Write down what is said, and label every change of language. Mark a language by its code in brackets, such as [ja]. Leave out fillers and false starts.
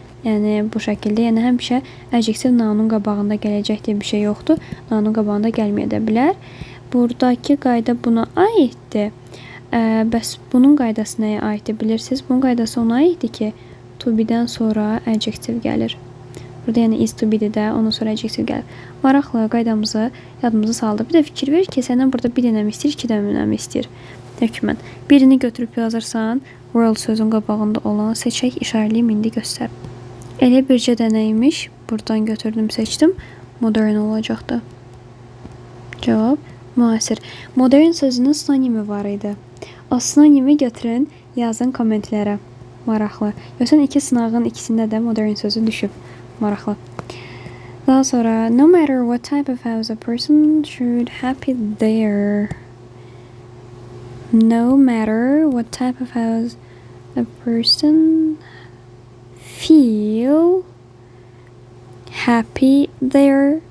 [az] Yəni bu şəkildə, yəni həmişə adjektiv nounun qabağında gələcək deyə bir şey yoxdur. Nounun qabağında gəlməyə də bilər. Buradakı qayda buna aiddir. Bəs bunun qaydası nəyə aiddir bilirsiniz? Bunun qaydası ona aiddir ki, to be-dən sonra adjektiv gəlir. Burada yəni is to be-dir də, ondan sonra adjektiv gəlir. Maraqlı qaydamızı yadımıza saldı. Bir də fikir ver ki, səndən burada bir dənə mi istəyir, iki dənə mi istəyir? Hökmən. Birini götürüb yazırsan, world sözün qabağında olan seçək, işarəliyim, indi göstər. Elə bircə dənəymiş. Buradan götürdüm, seçdim. Modern olacaqdı. Cavab müasir. Modern sözünün sinonimi var idi. O sinonimi götürün, yazın kommentlərə. Maraqlı. Görsən, iki sınağın ikisində də modern sözü düşüb. Maraqlı. [en] Daha sonra, no matter what type of house a person should happy there. No matter what type of house a person feel happy there.